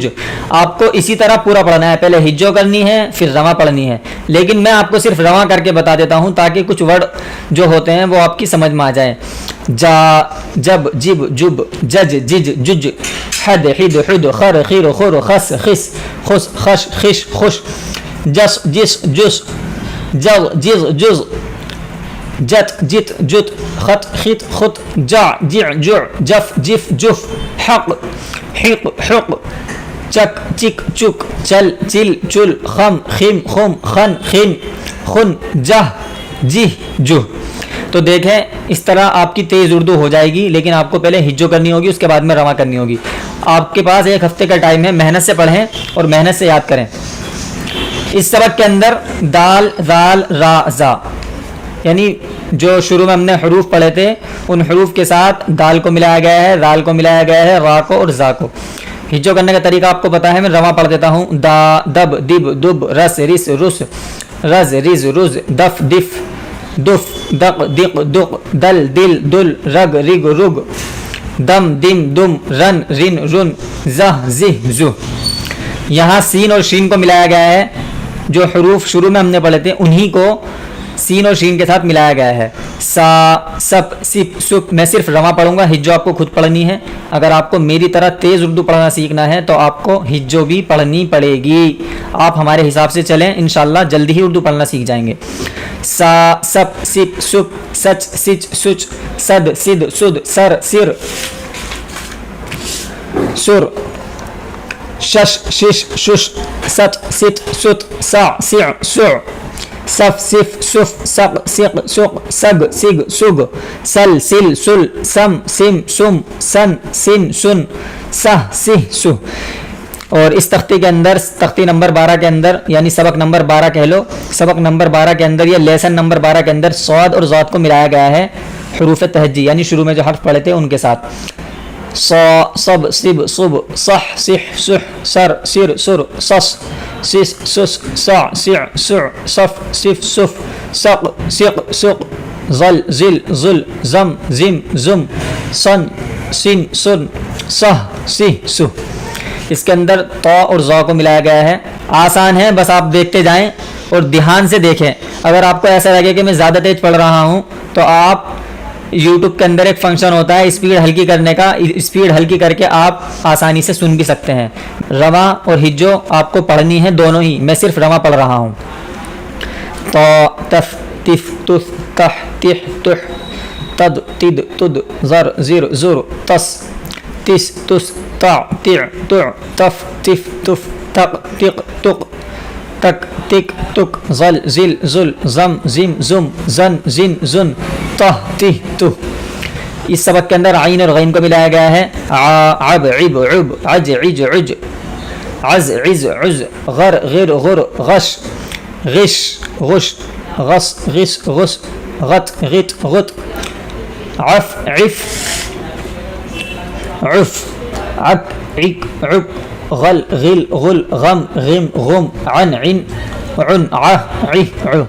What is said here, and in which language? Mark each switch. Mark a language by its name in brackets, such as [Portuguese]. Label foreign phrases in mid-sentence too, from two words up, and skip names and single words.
[Urdu] آپ کو اسی طرح پورا پڑھنا ہے. پہلے ہجو کرنی ہے پھر رواں پڑھنی ہے, لیکن میں آپ کو صرف رواں کر کے بتا دیتا ہوں تاکہ کچھ ورڈ جو ہوتے ہیں وہ آپ کی سمجھ میں آ جائیں. جا جب جب جب, جج جج جج, حد حد حد, خر خیر خور, خس خس خس خش خش خوش, جس جس جس, جغ جغ جز, جت جت جت, خط خط خط, جع جع جع, جف جف جف, حق حق حق, چک چک چک چل چل چل خم خم خم خن خن خن جہ جہ جہ. تو دیکھیں اس طرح آپ کی تیز اردو ہو جائے گی، لیکن آپ کو پہلے ہجو کرنی ہوگی، اس کے بعد میں رواں کرنی ہوگی. آپ کے پاس ایک ہفتے کا ٹائم ہے، محنت سے پڑھیں اور محنت سے یاد کریں. اس سبق کے اندر دال ذال را زا، یعنی جو شروع میں ہم نے حروف پڑھے تھے ان حروف کے ساتھ دال کو ملایا گیا ہے، ذال کو ملایا گیا ہے، را کو اور زا کو. ہجو کرنے کا طریقہ آپ کو پتا ہے، میں رواں پڑھ دیتا ہوں. دا دب دب دب رس رس رس رز رز رز دف دف دف دق دق دق دل دل دل رگ رگ رگ دم دم دم رن رن رن زہ زہ زہ. یہاں سین اور شین کو ملایا گیا ہے، جو حروف شروع میں ہم نے پڑھے تھے انہی کو سین اور شین کے ساتھ ملایا گیا ہے. سا سپ سپ سپ. میں صرف رواں پڑھوں گا، ہجو آپ کو خود پڑھنی ہے. اگر آپ کو میری طرح تیز اردو پڑھنا سیکھنا ہے تو آپ کو ہجو بھی پڑھنی پڑے گی. آپ ہمارے حساب سے چلیں، انشاءاللہ جلدی ہی اردو پڑھنا سیکھ جائیں گے. سا سپ سپ سپ سچ سچ سچ سد سد سد سر سر سر شش شش شش ست ست ست سع سع سع صف صف صف سق سق سق سگ سگ سگ سل سل سل سم سم سم سن سن سن سہ سہ سہ. اور اس تختی کے اندر، تختی نمبر 12 کے اندر، یعنی سبق نمبر 12 کہہ لو، سبق نمبر 12 کے اندر یا لیسن نمبر 12 کے اندر صاد اور ضاد کو ملایا گیا ہے حروف تہجی، یعنی شروع میں جو حرف پڑھے تھے ان کے ساتھ. صا صب صب صب صح صح صح سر سر سر صص سس سس صع سع سع صف صف صف سق سق سق ظل ظل ظل زم زم زم صن سن سن صح سہ سہ. اس کے اندر طا اور ظا کو ملایا گیا ہے. آسان ہے، بس آپ دیکھتے جائیں اور دھیان سے دیکھیں. اگر آپ کو ایسا لگے کہ میں زیادہ تیز پڑھ رہا ہوں تو آپ یوٹیوب کے اندر ایک فنکشن ہوتا ہے اسپیڈ ہلکی کرنے کا، اسپیڈ ہلکی کر کے آپ آسانی سے سن بھی سکتے ہیں. رواں اور ہجو آپ کو پڑھنی ہے دونوں ہی، میں صرف رواں پڑھ رہا ہوں. طا تف تف تف تح تح تح تد تد تد زر زر زر تس تس تس تع تع تع تف تف تف تق تق تق تک تک تک ظل ظل ظل زم زم زم زن زن زن تہ تہ تہ. اس سبق کے اندر عین اور غین کو ملایا گیا ہے. عب عب عب عج عج عج عز عز عز غر غر غر غش غش غش غص غس غس غت غت غت عف عف عف عك عك عك غل غل غل غم غم غم عن عن عن عہ عہ عہ.